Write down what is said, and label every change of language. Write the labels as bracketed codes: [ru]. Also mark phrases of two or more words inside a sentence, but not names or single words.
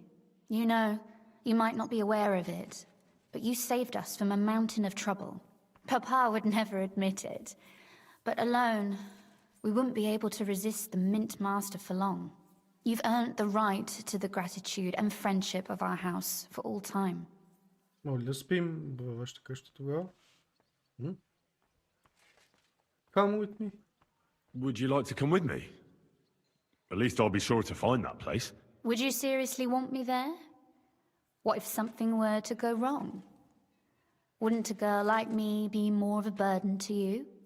[en] You know, you might not be aware of it, but you saved us from a mountain of trouble. Papa would never admit it, but alone, we wouldn't be able to resist the Mint Master for long. You've earned the right to the gratitude and friendship of our house for all time. [bg] Може ли да спим във вашата къща тогава? [en] Come with me. Would you like to come with me? At least I'll be sure to find that place. Would you seriously want me there? What if something were to go wrong? Wouldn't a girl like me be more of a burden to you?